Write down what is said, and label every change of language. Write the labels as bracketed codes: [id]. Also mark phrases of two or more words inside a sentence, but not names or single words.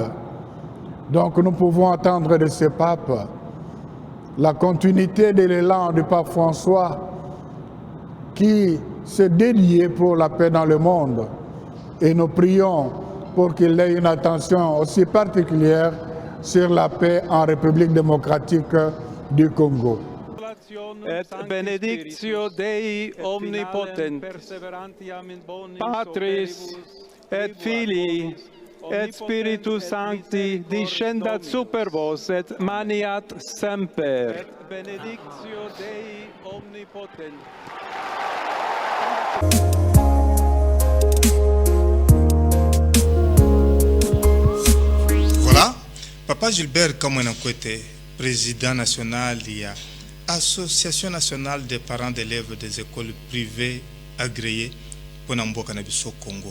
[fr] Donc nous pouvons attendre de ce pape la continuité de l'élan du pape François qui s'est dédié pour la paix dans le monde. Et nous prions pour qu'il ait une attention aussi particulière sur la paix en République démocratique du Congo. [la] Et benedictio Dei omnipotens, Patris et Filii et Spiritus Sancti descendat super vos et maniat semper. Et benedictio Dei omnipotens. [fr] Voilà, Papa Gilbert Kamwenakwete, président national de l'Association nationale des parents d'élèves des écoles privées agréées pour Namboka Nabiso Congo.